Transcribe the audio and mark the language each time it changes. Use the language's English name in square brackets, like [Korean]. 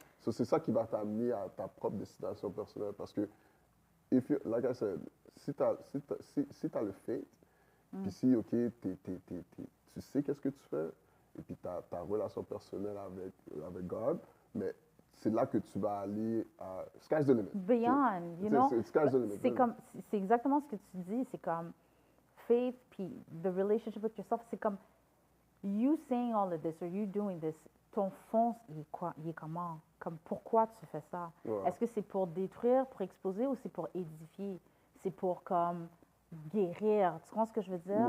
[French] So, c'est ça qui va t'amener à ta propre destination personnelle. Parce que, [English] like I said, [French] si tu as le faith, puis si, OK, tu sais qu'est-ce que tu fais, et puis ta relation personnelle avec God, mais c'est là que tu vas aller à [English] sky's the limit. Beyond, you know. Sky's the limit. [French] C'est exactement ce que tu dis. C'est comme faith, puis [English] the relationship with yourself. [French] C'est comme [English] you saying all of this or you doing this, [French] ton fond, il est comment? Comme pourquoi tu fais ça? Ouais. Est-ce que c'est pour détruire, pour exposer ou c'est pour édifier? C'est pour comme guérir. Tu comprends ce que je veux dire?